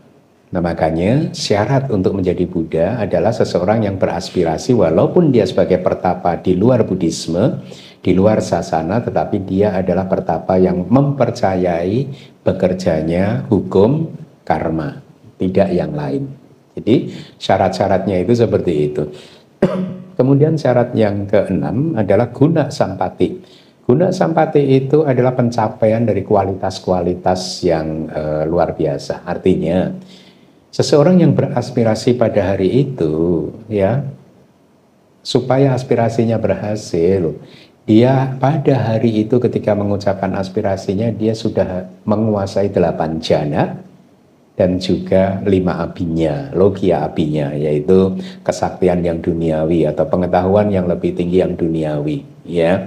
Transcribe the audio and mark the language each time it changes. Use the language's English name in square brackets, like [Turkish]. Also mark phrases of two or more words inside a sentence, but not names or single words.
[Indonesian] Nah, makanya syarat untuk menjadi Buddha adalah seseorang yang beraspirasi walaupun dia sebagai pertapa di luar Buddhisme, di luar sasana, tetapi dia adalah pertapa yang mempercayai bekerjanya hukum karma, tidak yang lain. Jadi syarat-syaratnya itu seperti itu. Kemudian syarat yang keenam adalah [Pali] guna sampati. Guna sampati [Indonesian] itu adalah pencapaian dari kualitas-kualitas yang luar biasa. Artinya seseorang yang beraspirasi pada hari itu, ya, supaya aspirasinya berhasil, dia pada hari itu ketika mengucapkan aspirasinya, dia sudah menguasai 8 jana dan juga 5 abinya, logia abinya, yaitu kesaktian yang duniawi atau pengetahuan yang lebih tinggi yang duniawi, ya.